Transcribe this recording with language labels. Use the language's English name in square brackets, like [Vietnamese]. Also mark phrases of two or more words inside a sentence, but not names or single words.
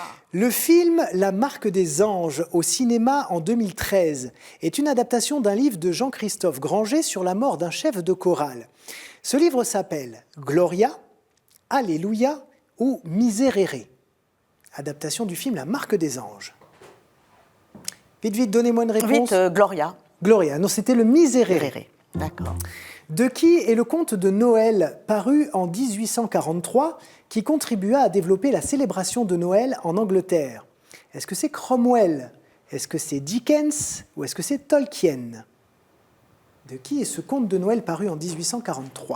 [French] Le film La Marque des Anges, au cinéma en 2013, est une adaptation d'un livre de Jean-Christophe Granger sur la mort d'un chef de chorale. Ce livre s'appelle Gloria, Alléluia ou Miserere. Adaptation du film La Marque des Anges. Vite, donnez-moi une réponse. Vite, Gloria. Gloria, non, c'était le Miserere. Réré. D'accord. De qui est le conte de Noël paru en 1843 qui contribua à développer la célébration de Noël en Angleterre? Est-ce que c'est Cromwell? Est-ce que c'est Dickens? Ou est-ce que c'est Tolkien? De qui est ce conte de Noël paru en 1843?